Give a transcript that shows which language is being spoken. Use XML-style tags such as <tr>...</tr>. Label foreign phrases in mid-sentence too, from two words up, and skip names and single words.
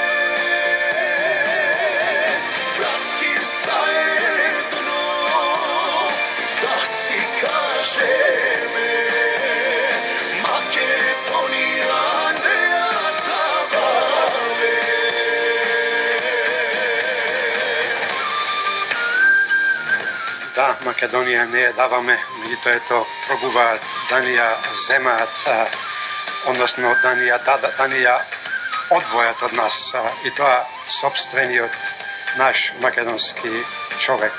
<mk>Bratski zajedno da si kažeme, Makedonija ne atavame. Да, Македонија не ја даваме, меѓутоа ето пробува да ни ја земаат, односно да ни ја одвојат од нас, и тоа сопствениот наш македонски човек.</mk>